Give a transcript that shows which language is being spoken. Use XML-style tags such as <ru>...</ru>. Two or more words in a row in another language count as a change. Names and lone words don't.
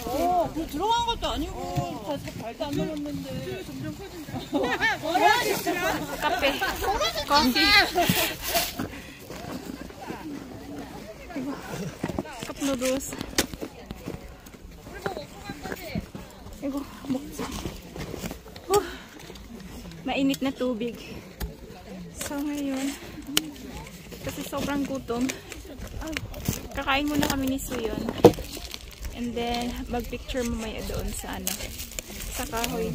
<ko>그 들어간 것도 아니고 다 발도 안 먹었는데 점점 커진다. 카페. 커피. 이거 컵 누들스. 이거 먹자.</ko> <tl>Mainit na tubig. So ngayon, kasi sobrang gutom, kakain muna kami ni Suyon.</tl> <en>And then,</en> <tl>mag-picture mamaya doon sa ano, sa kahoy.</tl>